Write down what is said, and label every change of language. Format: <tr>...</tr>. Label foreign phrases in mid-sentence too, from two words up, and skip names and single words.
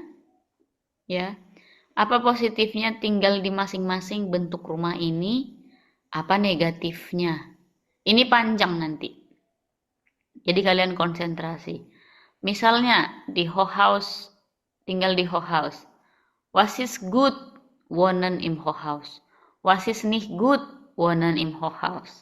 <id>Ya. Apa positifnya tinggal di masing-masing bentuk rumah ini? Apa negatifnya? Ini panjang nanti. Jadi kalian konsentrasi. Misalnya di Hochhaus, tinggal di Hochhaus.</id> <de>Was ist gut wohnen im Hochhaus? Was ist nicht gut wohnen im Hochhaus?</de>